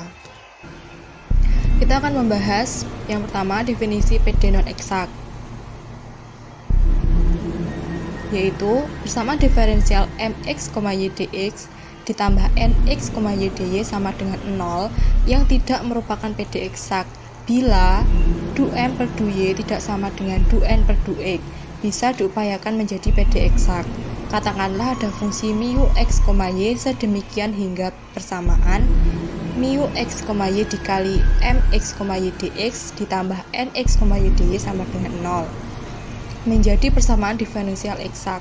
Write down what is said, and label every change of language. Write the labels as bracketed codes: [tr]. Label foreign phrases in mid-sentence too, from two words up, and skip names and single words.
[id] Kita akan membahas yang pertama definisi PD non-eksak, yaitu persamaan diferensial mx, y dx ditambah nx, y dy sama dengan 0 yang tidak merupakan PD eksak bila du_m per du_y tidak sama dengan du_n per du_x bisa diupayakan menjadi PD eksak. Katakanlah ada fungsi mu x, y sedemikian hingga persamaan mu x, y dikali mx, y dx ditambah nx, y dy sama dengan 0 menjadi persamaan diferensial eksak.